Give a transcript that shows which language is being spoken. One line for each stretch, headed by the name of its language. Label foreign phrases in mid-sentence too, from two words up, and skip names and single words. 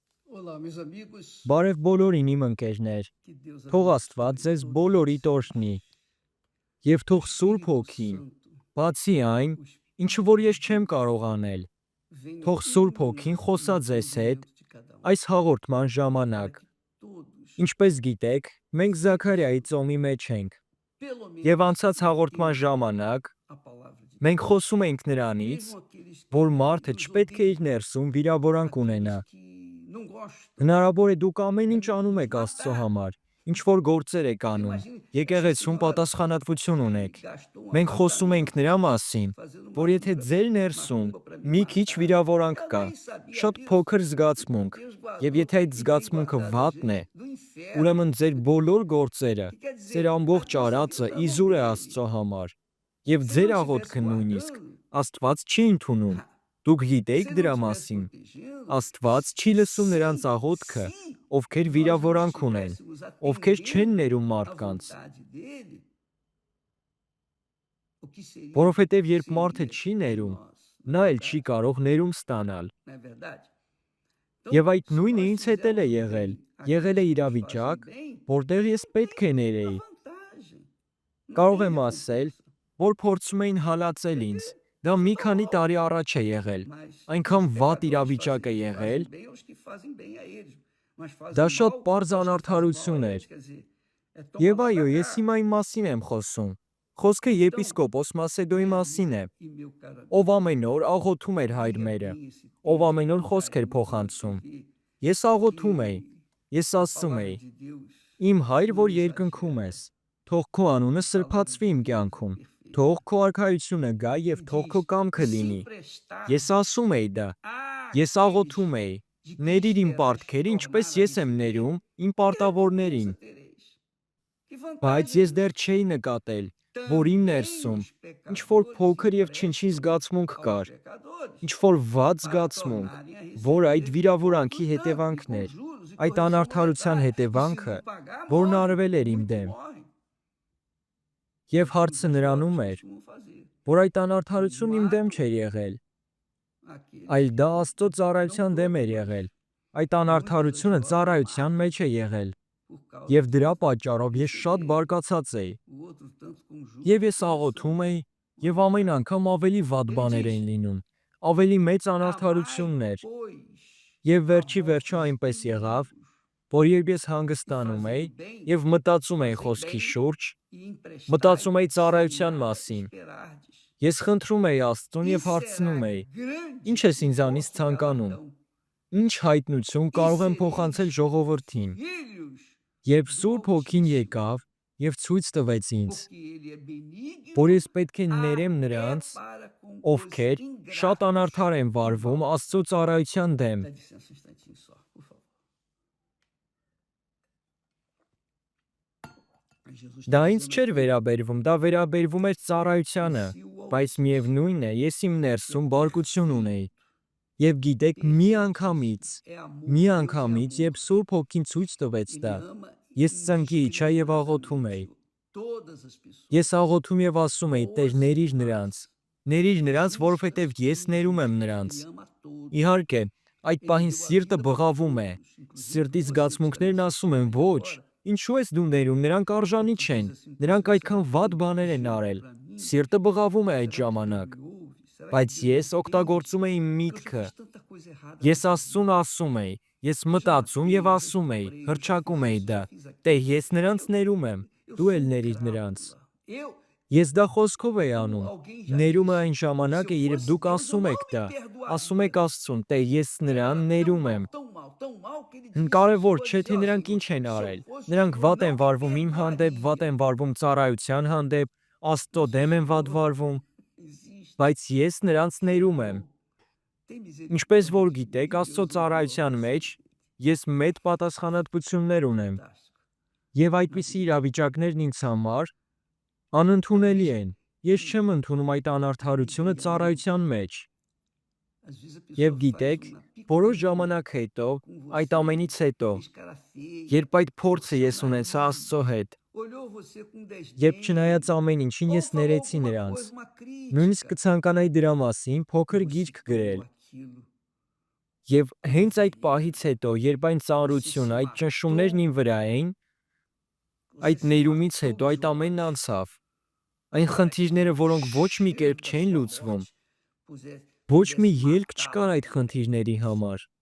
Portuguese: Olá, meus amigos,
Armenian: Բարև բոլորին իմ ընկերներ,
Portuguese: que Deus
Armenian: թող
Portuguese: abençoe
Armenian: Աստված ձեզ
Portuguese: todos
Armenian: բոլորի
Portuguese: vocês.
Armenian: տորհնի, եւ
Portuguese: O
Armenian: թող Սուրբ
Portuguese: Espírito
Armenian: Հոգին,
Portuguese: Santo,
Armenian: բացի այն,
Portuguese: o
Armenian: ինչը
Portuguese: Espírito
Armenian: որ
Portuguese: de
Armenian: ես չեմ
Portuguese: Deus,
Armenian: կարող անել,
Portuguese: venha
Armenian: թող Սուրբ Հոգին
Portuguese: iluminar o
Armenian: խոսա ձեզ հետ
Portuguese: entendimento de cada um,
Armenian: այս հաղորդման
Portuguese: para
Armenian: ժամանակ։
Portuguese: que todos,
Armenian: Ինչպես գիտեք, մենք Զաքարիայի ծոմի մեջ ենք,
Portuguese: pelo
Armenian: եւ
Portuguese: menos,
Armenian: անցած հաղորդման
Portuguese: entendam
Armenian: ժամանակ
Portuguese: a palavra de
Armenian: մենք
Portuguese: Deus.
Armenian: խոսում ենք նրանից,
Portuguese: Mesmo aqueles que
Armenian: որ մարդը
Portuguese: nos
Armenian: չպետք է իր
Portuguese: odeiam,
Armenian: ներսում վիրավորանք ունենա։
Portuguese: aqueles que não gostam,
Armenian: Հնարավոր է դուք ամեն ինչ
Portuguese: querem
Armenian: անում
Portuguese: nos
Armenian: եք Աստծո
Portuguese: matar.
Armenian: համար, ինչ որ գործեր եք
Portuguese: Você
Armenian: անում,
Portuguese: imagine essa
Armenian: եկեղեցում
Portuguese: senhora
Armenian: պատասխանատվություն
Portuguese: que
Armenian: ունեք։
Portuguese: gastou uma
Armenian: Մենք խոսում ենք
Portuguese: badaneta
Armenian: նրա մասին,
Portuguese: fazendo
Armenian: որ եթե ձեր ներսում
Portuguese: macumba para me
Armenian: մի քիչ
Portuguese: matar.
Armenian: վիրավորանք
Portuguese: Ela
Armenian: կա,
Portuguese: nem sabia
Armenian: շատ
Portuguese: disso.
Armenian: փոքր զգացմունք,
Portuguese: Deus
Armenian: եւ
Portuguese: guardou
Armenian: եթե այդ
Portuguese: e tem
Armenian: զգացմունքը
Portuguese: guardado a
Armenian: վատն է,
Portuguese: gente do inferno.
Armenian: ուրեմն ձեր բոլոր գործերը,
Portuguese: Que quer
Armenian: ձեր
Portuguese: dizer,
Armenian: ամբողջ
Portuguese: a nossa
Armenian: արածը
Portuguese: vida está na mão
Armenian: իզուր է
Portuguese: dele.
Armenian: Աստծո համար, եւ
Portuguese: Se
Armenian: ձեր
Portuguese: não estivesse
Armenian: աղոթքը նույնիսկ
Portuguese: guardando,
Armenian: Աստված չի ընդունում։ Դուք գիտեիք
Portuguese: se não
Armenian: դրա
Portuguese: estivesse
Armenian: մասին։
Portuguese: protegendo,
Armenian: Աստված չի լսում նրանց աղոթքը,
Portuguese: se
Armenian: ովքեր
Portuguese: nós não
Armenian: վիրավորանք ունեն,
Portuguese: estivéssemos
Armenian: ովքեր չեն
Portuguese: atendendo
Armenian: ներում
Portuguese: a
Armenian: մարդկանց,
Portuguese: vontade dele, o que seria,
Armenian: որովհետեւ երբ մարդը
Portuguese: seria
Armenian: չի
Portuguese: de
Armenian: ներում,
Portuguese: nós, não
Armenian: նա
Portuguese: é
Armenian: էլ չի
Portuguese: verdade?
Armenian: կարող ներում ստանալ։
Portuguese: Não é verdade? Então,
Armenian: Եվ այդ
Portuguese: se
Armenian: նույնը
Portuguese: nós
Armenian: ինձ հետ էլ է
Portuguese: fizermos
Armenian: եղել։
Portuguese: bem
Armenian: Եղել է
Portuguese: àqueles que nos fazem
Armenian: իրավիճակ,
Portuguese: bem,
Armenian: որտեղ ես պետք է
Portuguese: a
Armenian: ներեի։
Portuguese: vantagem. Não
Armenian: Կարող
Portuguese: tem
Armenian: եմ ասել,
Portuguese: recompensa.
Armenian: որ փորձում էին հալածել ինձ։ Դա մի քանի տարի առաջ է եղել։
Portuguese: Mas
Armenian: Այնքան
Portuguese: os
Armenian: վատ
Portuguese: pecadores
Armenian: իրավիճակ է
Portuguese: fazem
Armenian: եղել,
Portuguese: bem aos que fazem bem a eles, mas
Armenian: դա
Portuguese: fazem
Armenian: շատ
Portuguese: mal
Armenian: պարզ
Portuguese: aos que fazem mal a
Armenian: անարդարություն էր։
Portuguese: eles. Quer dizer, é toma
Armenian: Եվ
Portuguese: lá
Armenian: այո,
Portuguese: da
Armenian: ես
Portuguese: cá.
Armenian: հիմա իմ մասին եմ խոսում։ Խոսքը
Portuguese: Então,
Armenian: եպիսկոպոս Մասեդոյի
Portuguese: meu
Armenian: մասին է,
Portuguese: amigo e meu caro
Armenian: ով
Portuguese: amigo,
Armenian: ամեն օր աղոթում էր հայր
Portuguese: leia
Armenian: մերը,
Portuguese: bem esse
Armenian: ով
Portuguese: texto
Armenian: ամեն օր
Portuguese: para
Armenian: խոսք էր
Portuguese: irmos
Armenian: փոխանցում։
Portuguese: entender
Armenian: Ես աղոթում էի,
Portuguese: que
Armenian: ես
Portuguese: a
Armenian: ասում
Portuguese: palavra
Armenian: էի.
Portuguese: de Deus
Armenian: Իմ հայր,
Portuguese: não
Armenian: որ երկնքում
Portuguese: exagera.
Armenian: ես, թող քո անունը
Portuguese: A palavra
Armenian: սրբացվի
Portuguese: de
Armenian: իմ
Portuguese: Deus é
Armenian: կյանքում,
Portuguese: perfeita.
Armenian: թող քո արքայությունը գա
Portuguese: E
Armenian: եւ թող քո
Portuguese: diz,
Armenian: կամքը
Portuguese: se
Armenian: լինի։
Portuguese: emprestar
Armenian: Ես ասում էի դա, ես
Portuguese: àqueles
Armenian: աղոթում էի,
Portuguese: de quem
Armenian: ներիր իմ
Portuguese: esperais
Armenian: պարտքերը, ինչպես
Portuguese: tornar a
Armenian: ես եմ
Portuguese: receber,
Armenian: ներում իմ
Portuguese: que
Armenian: պարտավորներին,
Portuguese: recompensa tereis? Que
Armenian: բայց
Portuguese: vantagem
Armenian: ես դեռ չէի նկատել, որ իմ
Portuguese: também
Armenian: ներսում
Portuguese: os
Armenian: ինչ որ
Portuguese: pecadores
Armenian: փոքր եւ չնչին
Portuguese: emprestam
Armenian: զգացմունք
Portuguese: aos
Armenian: կար,
Portuguese: pecadores
Armenian: ինչ որ վատ
Portuguese: para
Armenian: զգացմունք,
Portuguese: tornarem a
Armenian: որ այդ
Portuguese: receber
Armenian: վիրավորանքի
Portuguese: outros tanto, e
Armenian: հետևանքն
Portuguese: com
Armenian: էր,
Portuguese: juros e
Armenian: այդ
Portuguese: correção
Armenian: անարդարության
Portuguese: monetária. E se
Armenian: հետևանքը,
Portuguese: não pagar,
Armenian: որն
Portuguese: morre.
Armenian: արվել էր իմ
Portuguese: Muito
Armenian: դեմ։
Portuguese: morre.
Armenian: Եվ
Portuguese: Como
Armenian: հարցը
Portuguese: os
Armenian: նրանում
Portuguese: jovens
Armenian: էր,
Portuguese: costumam fazer.
Armenian: որ այդ անարդարությունն իմ դեմ
Portuguese: Matam
Armenian: չէր եղել,
Portuguese: aqueles
Armenian: այլ դա
Portuguese: que
Armenian: Աստծո
Portuguese: não
Armenian: ծառայության դեմ
Portuguese: todos,
Armenian: էր
Portuguese: mas
Armenian: եղել։ Այդ
Portuguese: muitas das
Armenian: անարդարությունը
Portuguese: horas
Armenian: ծառայության
Portuguese: matam
Armenian: մեջ է եղել,
Portuguese: por causa
Armenian: եւ
Portuguese: do
Armenian: դրա
Portuguese: tanto que
Armenian: պատճառով ես շատ
Portuguese: receberam,
Armenian: բարկացած էի։
Portuguese: o outro tanto com juros
Armenian: Եվ
Portuguese: e
Armenian: ես աղոթում
Portuguese: correção
Armenian: էի, եւ ամեն
Portuguese: monetária.
Armenian: անգամ ավելի վատ
Portuguese: Ele
Armenian: բաներ
Portuguese: diz:
Armenian: էին լինում, ավելի մեծ
Portuguese: amai,
Armenian: անարդարություններ։
Portuguese: pois,
Armenian: Եվ
Portuguese: a
Armenian: վերջի վերջո
Portuguese: vossos
Armenian: այնպես եղավ,
Portuguese: inimigos,
Armenian: որ երբ ես
Portuguese: e
Armenian: հանգստանում էի
Portuguese: fazei bem,
Armenian: եւ մտածում էի
Portuguese: fazei
Armenian: խոսքի
Portuguese: bem
Armenian: շուրջ,
Portuguese: e emprestai
Armenian: մտածում էի
Portuguese: sem
Armenian: ծառայության
Portuguese: nada
Armenian: մասին,
Portuguese: esperardes.
Armenian: ես խնդրում էի Աստծուն եւ
Portuguese: E será
Armenian: հարցնում էի.
Portuguese: grande
Armenian: Ինչ ես
Portuguese: o
Armenian: ինձանից
Portuguese: vosso
Armenian: ցանկանում։
Portuguese: galardão.
Armenian: Ինչ հայտնություն
Portuguese: E
Armenian: կարող եմ
Portuguese: sereis
Armenian: փոխանցել ժողովրդին։
Portuguese: filhos
Armenian: Երբ
Portuguese: do
Armenian: Սուրբ Հոգին
Portuguese: Altíssimo,
Armenian: եկավ եւ ցույց տվեց ինձ,
Portuguese: porque ele é benigno
Armenian: որ ես պետք է ներեմ
Portuguese: até
Armenian: նրանց,
Portuguese: para com os
Armenian: ովքեր շատ
Portuguese: ingratos
Armenian: անարդար են
Portuguese: e
Armenian: վարվում
Portuguese: maus.
Armenian: Աստծո ծառայության դեմ։
Portuguese: Dá licença um instantinho só, por favor. Jesus
Armenian: Դա
Portuguese: está
Armenian: ինձ
Portuguese: dizendo
Armenian: չէր
Portuguese: aqui,
Armenian: վերաբերվում, դա վերաբերվում էր
Portuguese: e
Armenian: ծառայությանը,
Portuguese: se o
Armenian: բայց
Portuguese: Altíssimo
Armenian: միևնույն է, ես իմ
Portuguese: é
Armenian: ներսում բարկություն ունեի։
Portuguese: perfeito,
Armenian: Եվ գիտեք, մի անգամից,
Portuguese: perfeitíssimo, é amor,
Armenian: մի
Portuguese: Deus é
Armenian: անգամից,
Portuguese: amor.
Armenian: երբ Սուրբ Հոգին ցույց տվեց
Portuguese: Ele
Armenian: դա,
Portuguese: ama
Armenian: ես ծնկի իջա եւ աղոթում էի։
Portuguese: indiscriminadamente todas as pessoas,
Armenian: Ես աղոթում եւ ասում էի. Տեր,
Portuguese: boas e
Armenian: ներիր նրանց,
Portuguese: más,
Armenian: ներիր նրանց,
Portuguese: justas
Armenian: որովհետեւ
Portuguese: e
Armenian: ես ներում եմ
Portuguese: injustas.
Armenian: նրանց։
Portuguese: Ele ama a todos.
Armenian: Իհարկե, այդ
Portuguese: Ele
Armenian: պահին
Portuguese: deu a
Armenian: սիրտը
Portuguese: vida por
Armenian: բղավում է։
Portuguese: todos, inclusive
Armenian: Սիրտից
Portuguese: por você que está me
Armenian: զգացմունքներն ասում են.
Portuguese: assistindo aí
Armenian: ոչ,
Portuguese: agora.
Armenian: ինչու ես դու ներում, նրանք արժանի
Portuguese: Tu
Armenian: չեն,
Portuguese: diz assim,
Armenian: նրանք
Portuguese: poxa,
Armenian: այդքան
Portuguese: será
Armenian: վատ
Portuguese: que
Armenian: բաներ են
Portuguese: Deus
Armenian: արել։
Portuguese: para mim?
Armenian: Սիրտը բղավում է այդ
Portuguese: Será que Deus
Armenian: ժամանակ,
Portuguese: me ouve? Será que
Armenian: բայց
Portuguese: Deus
Armenian: ես
Portuguese: entende?
Armenian: օգտագործում էի իմ
Portuguese: Porque eu já
Armenian: միտքը։
Portuguese: fiz tanta coisa errada
Armenian: Ես
Portuguese: nessa
Armenian: Աստծուն
Portuguese: vida.
Armenian: ասում էի, ես
Portuguese: Eu já
Armenian: մտածում
Portuguese: matei,
Armenian: եւ
Portuguese: eu já
Armenian: ասում էի,
Portuguese: estuprei, eu já
Armenian: հրճակում
Portuguese: fiz
Armenian: էի
Portuguese: isso,
Armenian: դա։
Portuguese: já fiz
Armenian: Տե
Portuguese: aquilo.
Armenian: ես նրանց
Portuguese: Eu,
Armenian: ներում եմ,
Portuguese: eu
Armenian: դու
Portuguese: sou
Armenian: էլ
Portuguese: um
Armenian: ներիր
Portuguese: crápula.
Armenian: նրանց։
Portuguese: Eu,
Armenian: Ես դա խոսքով էի
Portuguese: como
Armenian: անում։
Portuguese: alguém já
Armenian: Ներումը
Portuguese: disse,
Armenian: այն ժամանակ
Portuguese: se
Armenian: է,
Portuguese: eu
Armenian: երբ
Portuguese: fosse
Armenian: դուք
Portuguese: Deus, eu
Armenian: ասում
Portuguese: não
Armenian: եք
Portuguese: me
Armenian: դա։ Ասում եք
Portuguese: perdoaria.
Armenian: Աստծուն, տե ես
Portuguese: Ele
Armenian: նրան
Portuguese: era
Armenian: ներում եմ։
Portuguese: tão mal que ele disse,
Armenian: Կարևոր
Portuguese: chegou a
Armenian: չէ
Portuguese: dizer,
Armenian: թե
Portuguese: ó
Armenian: նրանք
Portuguese: Senhor,
Armenian: ինչ են
Portuguese: se eu
Armenian: արել։
Portuguese: fosse o
Armenian: Նրանք
Portuguese: Senhor,
Armenian: վատ
Portuguese: não
Armenian: են
Portuguese: me
Armenian: վարվում իմ հանդեպ, վատ
Portuguese: perdoaria.
Armenian: են վարվում ծառայության հանդեպ, Աստծո
Portuguese: Mas o
Armenian: դեմ են վատ
Portuguese: Senhor
Armenian: վարվում,
Portuguese: existe,
Armenian: բայց ես նրանց ներում եմ։
Portuguese: perdoou, tem
Armenian: Ինչպես որ
Portuguese: misericórdia de
Armenian: գիտեք,
Portuguese: mim,
Armenian: Աստծո
Portuguese: Deus ama
Armenian: ծառայության
Portuguese: você.
Armenian: մեջ ես մեծ պատասխանատվություններ ունեմ,
Portuguese: Fantástico.
Armenian: եւ այդպիսի իրավիճակներն ինձ համար անընդունելի են։ Ես չեմ ընդունում այդ անարդարությունը ծառայության մեջ։
Portuguese: Às vezes a
Armenian: Եվ
Portuguese: pessoa faz
Armenian: գիտեք,
Portuguese: uma
Armenian: որոշ
Portuguese: picuinha
Armenian: ժամանակ հետո,
Portuguese: com
Armenian: այդ
Portuguese: você,
Armenian: ամենից հետո,
Portuguese: fez cara feia,
Armenian: երբ այդ փորձը
Portuguese: torceu o
Armenian: ես ունեցա Աստծո
Portuguese: nariz,
Armenian: հետ,
Portuguese: olhou você com
Armenian: երբ
Portuguese: desdém,
Armenian: չնայած ամեն ինչին
Portuguese: ou
Armenian: ես
Portuguese: falou
Armenian: ներեցի
Portuguese: alguma
Armenian: նրանց,
Portuguese: coisa, uma
Armenian: նույնիսկ
Portuguese: crítica,
Armenian: կցանկանայի դրա մասին
Portuguese: e
Armenian: փոքր
Portuguese: você
Armenian: գիրք
Portuguese: tomou
Armenian: գրել,
Portuguese: aquilo
Armenian: Եվ հենց այդ պահից հետո, երբ այն ծանրությունը, այդ ճնշումներն իմ վրա էին, այդ ներումից հետո այդ ամենն անցավ։ Այն խնդիրները, որոնք ոչ մի կերպ չէին լուծվում, ոչ մի ելք չկար այդ խնդիրների համար։